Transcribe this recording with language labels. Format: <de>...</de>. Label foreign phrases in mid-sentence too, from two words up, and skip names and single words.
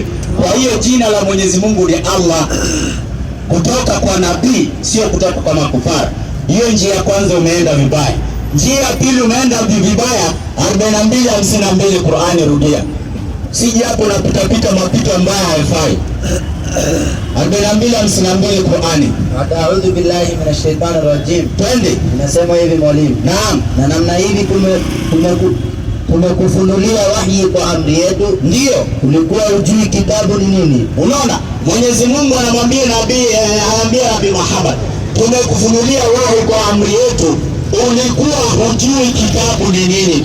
<sw>Kwa hiyo jina la Mwenyezi Mungu ni Allah, kutoka kwa nabii, sio kutoka kwa makufari. Hiyo njia ya kwanza umeenda vibaya. Njia ya pili umeenda vibaya. 42:52 Qur'ani, rudia. Sije hapo napita mapito ambayo haifai. 42:52 Qur'ani.</sw> <ar>أعوذ بالله من الشيطان الرجيم.</ar> <sw>Twende. Inasema hivi mwalimu. Naam. Na namna hivi tumekufunulia wahi kwa amri yetu. Ndio. Ulikuwa hujui kitabu ni nini? Unaona? Mwenyezi Mungu anamwambia Nabii Muhammad, tumekufunulia wahi kwa amri yetu, ulikuwa hujui kitabu ni nini.</sw>